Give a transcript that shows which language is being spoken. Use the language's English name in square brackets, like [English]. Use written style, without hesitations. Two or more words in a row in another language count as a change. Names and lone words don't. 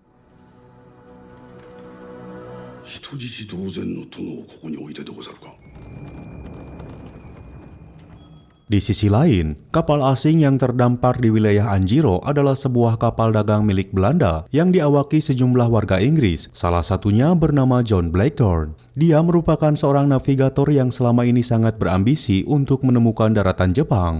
[Japanese] 人質同然の殿をここに置いてでござるか。 [Indonesian] Di sisi lain, kapal asing yang terdampar di wilayah Anjiro adalah sebuah kapal dagang milik Belanda yang diawaki sejumlah warga Inggris, salah satunya bernama John Blackthorne. Dia merupakan seorang navigator yang selama ini sangat berambisi untuk menemukan daratan Jepang.